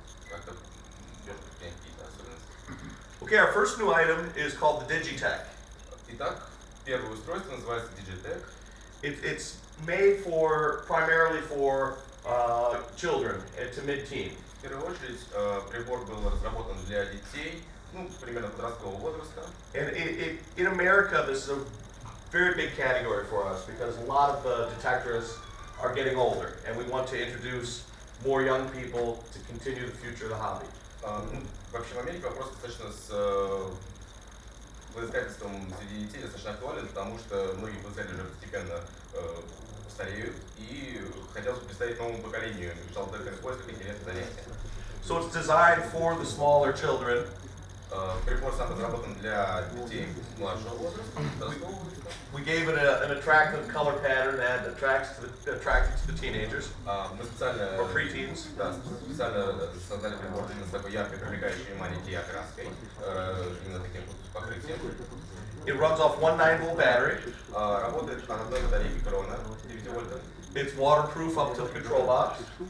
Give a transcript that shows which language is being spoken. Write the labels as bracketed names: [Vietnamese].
[Russian] Как-то какие-то особенности. [English] Okay, our first new item is called the DigiTek. [Russian] Итак, первое устройство называется DigiTek. [English] It's made primarily for children to mid-teen. [Russian] В первую очередь, прибор был разработан для детей, ну, примерно подросткового возраста. [English] And in America, this is a very big category for us because a lot of the detectors are getting older, and we want to introduce more young people to continue the future of the hobby. [Russian] Вообще в Америке вопрос достаточно с водоискательством среди детей достаточно актуален, потому что многие водоискатели уже постепенно стареют, и хотелось бы представить новому поколению металлодетекторных поисков интересные занятия. [English] So it's designed for the smaller children. [Russian] Прибор сам разработан для детей младшего возраста, подросткового возраста. [English] We gave it an attractive color pattern that attracted to the teenagers. [Russian] Мы специально, [English] or preteens. [Russian] Да, специально создали прибор именно с такой яркой, привлекающей внимание окраской, именно таким покрытием. [English] It runs off one 9-volt battery. [Russian] Работает от одной батарейки Крона 9 вольтов. [English] It's waterproof up to the control box.